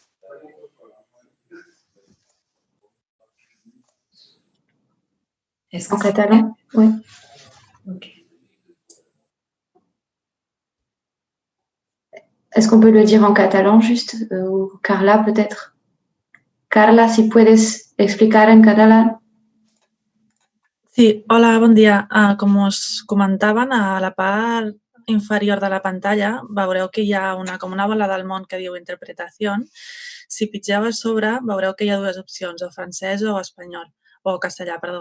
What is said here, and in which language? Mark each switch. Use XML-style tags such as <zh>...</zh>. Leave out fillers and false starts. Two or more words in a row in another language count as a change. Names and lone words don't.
<fr>En catalan? Oui. Ok. Est-ce qu'on peut le dire en catalan juste? Ou Carla peut-être?</fr> <es>Carla, si puedes explicar en catalán.</es> <ca>Sí, hola, bon dia. Com us comentaven, a la part inferior de la pantalla veureu que hi ha com una bola del món que diu interpretació. Si pitgeu a sobre veureu que hi ha dues opcions, o francès o espanyol, o castellà, perdó.</ca>